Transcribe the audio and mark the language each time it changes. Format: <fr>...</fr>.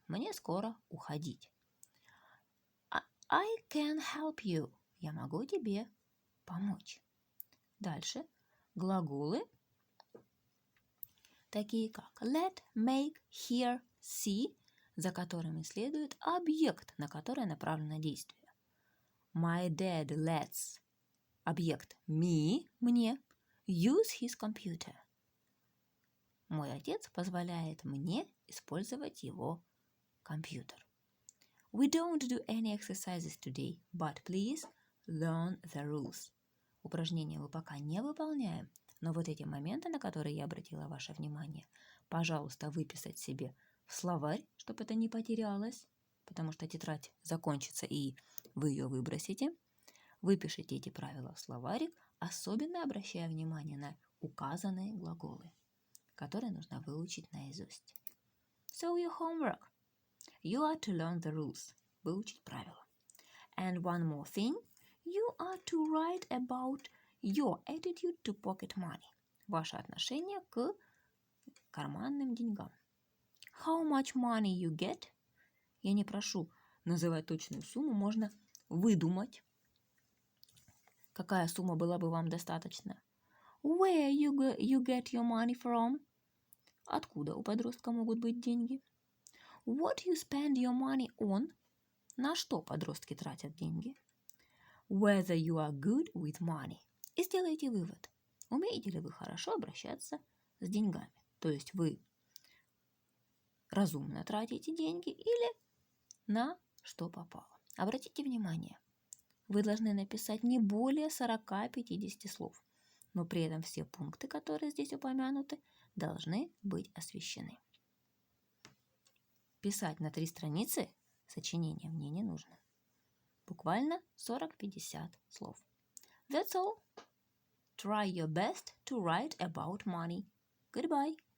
<ru>Мне скоро уходить.</ru> <en>I can help you.</en> <ru>Я могу тебе помочь. Дальше глаголы, такие как let, make, hear, see, за которыми следует объект, на который направлено действие.</ru> <en>My dad lets объект me, мне, use his computer.</en> <ru>Мой отец позволяет мне использовать его компьютер.</ru> <en>We don't do any exercises today, but please learn the rules.</en> <ru>Упражнения мы пока не выполняем, но вот эти моменты, на которые я обратила ваше внимание, пожалуйста, выписать себе в словарь, чтобы это не потерялось, потому что тетрадь закончится и вы ее выбросите. Выпишите эти правила в словарик, особенно обращая внимание на указанные глаголы, которые нужно выучить наизусть.</ru> <en>So your homework. You are to learn the rules.</en> <ru>Выучить правила.</ru> <en>And one more thing. You are to write about your attitude to pocket money.</en> <ru>Ваше отношение к карманным деньгам.</ru> <en>How much money you get?</en> <ru>Я не прошу называть точную сумму, можно выдумать. Какая сумма была бы вам достаточно?</ru> <en>Where you get your money from?</en> <ru>Откуда у подростка могут быть деньги?</ru> <en>What you spend your money on?</en> <ru>На что подростки тратят деньги?</ru> <en>Whether you are good with money.</en> <ru>И сделайте вывод. Умеете ли вы хорошо обращаться с деньгами? То есть вы разумно тратите деньги или на что попало? Обратите внимание, вы должны написать не более 40-50 слов, но при этом все пункты, которые здесь упомянуты, должны быть освещены. Писать на 3 страницы сочинения мне не нужно. Буквально 40-50 слов.</ru> <en>That's all. Try your best to write about money. Goodbye.</en>